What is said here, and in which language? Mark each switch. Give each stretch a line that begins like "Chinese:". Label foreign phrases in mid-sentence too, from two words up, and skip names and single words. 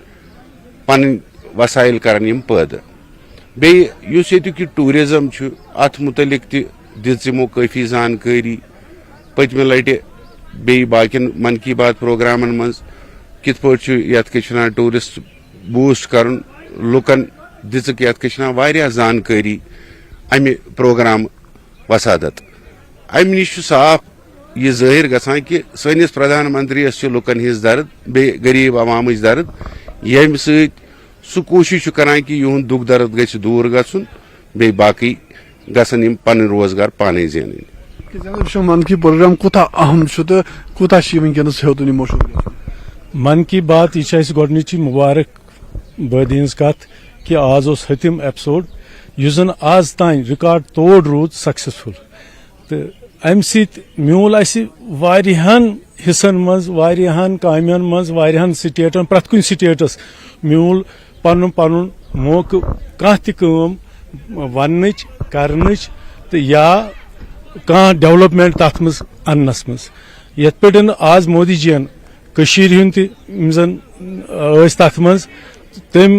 Kashmiri: پنٕنۍ وسائل کرن یم پٲدٕ بیٚیہِ یُس ییٚتیُک یہِ ٹوٗرزم چھُ اتھ متعلق تہِ دِژ یمو کٲفی زانکٲری پٔتمہِ لٹہِ بیٚیہِ باقین من کی بات پروگرامن منٛز کت پٲٹھۍ چھُ یتھ کیٛاہ چھِ ونان
English: tourist boost
Kashmiri: کرُن لُکن دِژٕکھ یتھ کیٛاہ چھِ ونان واریاہ زانکٲری امہِ پروگرام وسادت امہِ نِش چھُ صاف یہ ظٲہر گژھان کہ سٲنِس پردھان منتریس چھِ لُکن ہٕنٛز درد بیٚیہِ غریب عوامٕچ درد ییٚمہِ سۭتۍ سُہ کوٗشش چھُ کران کہ یِہُنٛد دُکھ درد گژھِ دوٗر گژھُن بیٚیہِ باقٕے گژھن یِم پنٕنۍ روزگار پانے زینٕنۍ من کی پروگرام کوتا اہم تو کوتا ونکس ہیوتن یہ مشہور من کی بات یہ گۄڈنِچی مبارک بٲدی ہٕنٛز کتھ کہ آز اوس ہتم ایپسوڈ یُس زن آز تام ریکارڈ توڑ روٗد سکسیسفل تہٕ امہِ سۭتۍ میوٗل اسہِ واریاہن حصن منٛز واریاہن کامین منٛز واریاہن سٹیٹن پرٛٮ۪تھ کُنہِ سٹیٹس میوٗل پنُن پنُن موقعہٕ کانٛہہ تہِ کٲم وننٕچ کرنٕچ تہٕ یا کانٛہہ ڈیولپمنٹ تتھ منٛز اننس منٛز یتھ پٲٹھۍ آز مودی جی ین کٔشیٖرِ ہُنٛد تہِ یِم زن ٲسۍ تتھ منٛز تٔمۍ